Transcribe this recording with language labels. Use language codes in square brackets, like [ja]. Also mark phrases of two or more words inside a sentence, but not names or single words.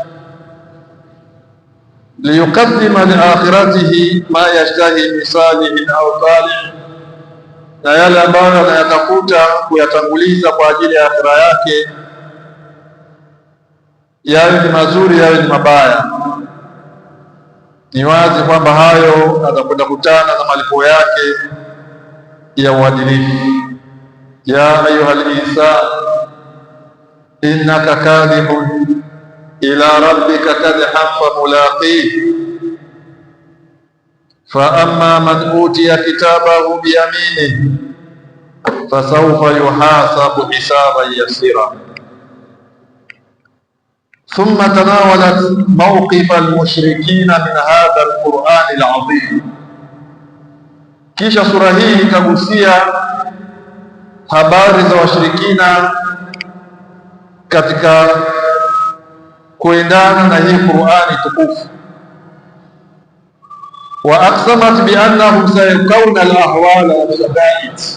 [ar] ليقدم لآخرته ما يشتهي من صالح أو طالح, [sw] na yale ambayo anayatafuta kuyatanguliza kwa ajili ya akhira yake, yawe ni mazuri yawe ni mabaya. Ni wazi kwamba hayo atakwenda kutana na malipo yake ya uadilifu. [ar] يا أيها الإنسان إنك كادح إلى ربك كدحا فملاقيه فأما من أوتي كتابه بيمينه فسوف يحاسب حسابا يسيرا. ثم تناولت موقف المشركين من هذا القرآن العظيم. [sw] Kisha sura hii ikagusia habari za washirikina katika kuendana na hii Qur'ani tukufu. [ar] وأقسمت بأنهم سيلقون الأهوال والشدائد.